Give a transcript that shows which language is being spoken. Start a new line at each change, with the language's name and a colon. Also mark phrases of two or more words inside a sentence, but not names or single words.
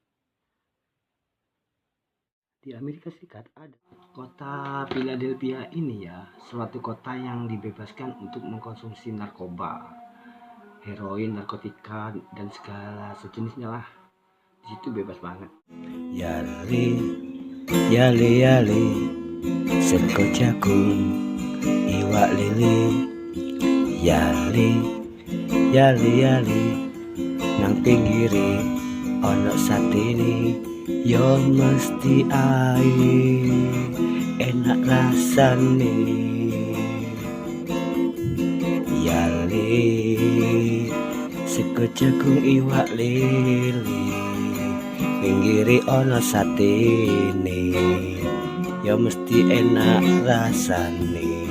Indonesian: Di Amerika Serikat ada kota Philadelphia ini ya, suatu kota yang dibebaskan untuk mengkonsumsi narkoba, heroin, narkotika, dan segala sejenisnya lah. Di situ bebas banget.
Javanese: Yali, yali, yali, seko jagung, iwak lili. Yali, yali, yali, nang pinggiri ono satini, yo mesti ae enak rasane. Yali, sego jagung iwak lili, pinggiri ono satene, yo mesti enak rasane.